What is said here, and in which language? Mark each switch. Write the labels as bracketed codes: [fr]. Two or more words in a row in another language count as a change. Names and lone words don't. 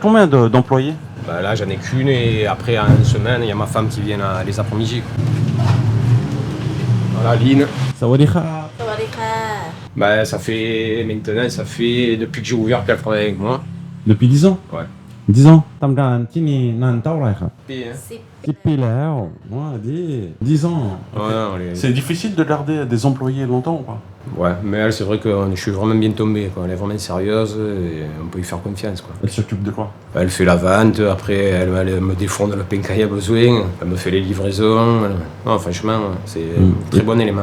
[fr] Et t'as combien d'employés? Bah, là, j'en ai qu'une et après, en une semaine, il y a ma femme qui vient les après-midi. Voilà, Lynn. [th] Sawadika. [fr] Bah, ça fait depuis que j'ai ouvert qu'elle travaille avec moi. Depuis 10 ans. Ouais. 10 ans. [th] ทำงานที่นี่นานเท่าไหร่ครับ [fr] Puis, hein. [th] 10 ปีแล้วว่า10 ans. [fr] Ouais, non, C'est difficile de garder des employés longtemps ou pas? Ouais, mais elle, c'est vrai que je suis vraiment bien tombé, quoi. Elle est vraiment sérieuse et on peut y faire confiance, quoi. Elle s'occupe de quoi? Elle fait la vente, après elle me défonde le pain quand il y a besoin, elle me fait les livraisons. Non, franchement, c'est un très bon élément.